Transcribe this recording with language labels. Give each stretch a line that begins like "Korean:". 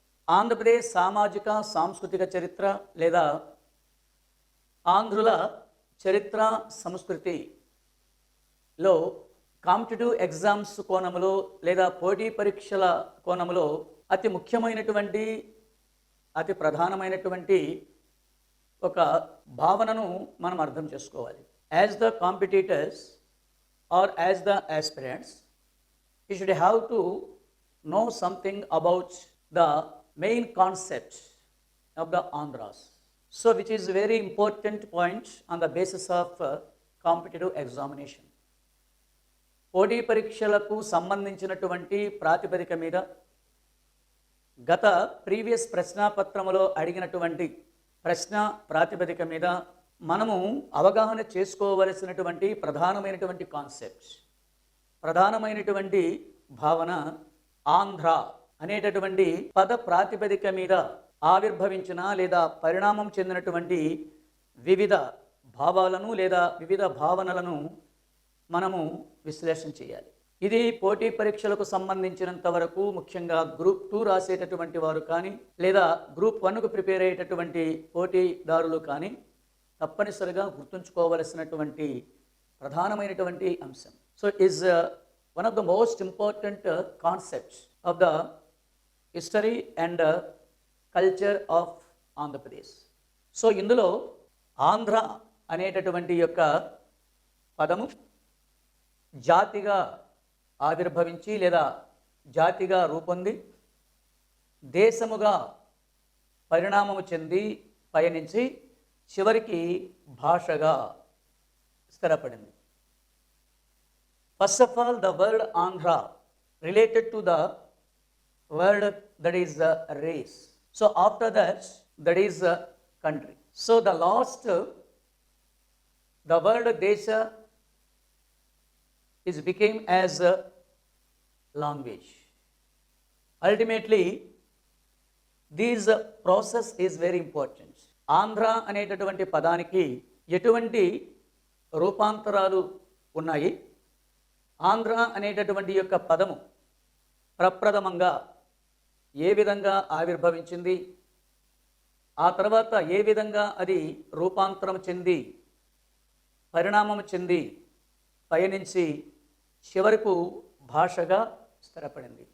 Telugu: ఆంధ్రప్రదేశ్ సామాజిక సాంస్కృతిక చరిత్ర లేదా ఆంధ్రుల చరిత్ర సంస్కృతిలో కాంపిటేటివ్ ఎగ్జామ్స్ కోణంలో లేదా పోటీ పరీక్షల కోణంలో అతి ముఖ్యమైనటువంటి అతి ప్రధానమైనటువంటి ఒక భావనను మనం అర్థం చేసుకోవాలి.
English: As the competitors are as the aspirants you should have to know something about the main concept of the Andhras. So which is very important point on the basis of competitive examination.
Telugu: పోటీ పరీక్షలకు సంబంధించినటువంటి ప్రాతిపదిక మీద గత previous ప్రశ్నాపత్రములో అడిగినటువంటి ప్రశ్న ప్రాతిపదిక మీద మనము అవగాహన చేసుకోవలసినటువంటి ప్రధానమైనటువంటి కాన్సెప్ట్, ప్రధానమైనటువంటి భావన ఆంధ్ర అనేటటువంటి పద ప్రాతిపదిక మీద ఆవిర్భవించిన లేదా పరిణామం చెందినటువంటి వివిధ భావాలను లేదా వివిధ భావనలను మనము విశ్లేషణ చేయాలి. ఇది పోటీ పరీక్షలకు సంబంధించినంత వరకు ముఖ్యంగా గ్రూప్ 2 రాసేటటువంటి వారు కానీ లేదా గ్రూప్ 1కు ప్రిపేర్ అయ్యేటటువంటి పోటీదారులు కానీ తప్పనిసరిగా గుర్తుంచుకోవలసినటువంటి ప్రధానమైనటువంటి అంశం.
English: So is one of the most important concepts of the history and culture of Andhra Pradesh.
Telugu: So ఇందులో ఆంధ్ర అనేటటువంటి యొక్క పదము జాతిగా ఆవిర్భవించి లేదా జాతిగా రూపొంది దేశముగా పరిణామము చెంది పయనించి చివరికి భాషగా స్థిరపడింది.
English: First of all, the word Andhra related to the word that is race. So after that, that is country. So the last, the word Desha is became as a language. Ultimately, this process is very important.
Telugu: Andhra అనేటటువంటి పదానికి ఎటువంటి రూపాంతరాలు ఉన్నాయి? ఆంధ్ర అనేటటువంటి యొక్క పదము ప్రప్రథమంగా ఏ విధంగా ఆవిర్భవించింది, ఆ తర్వాత ఏ విధంగా అది రూపాంతరం చెంది పరిణామం చెంది పయనించి చివరకు భాషగా స్థిరపడింది.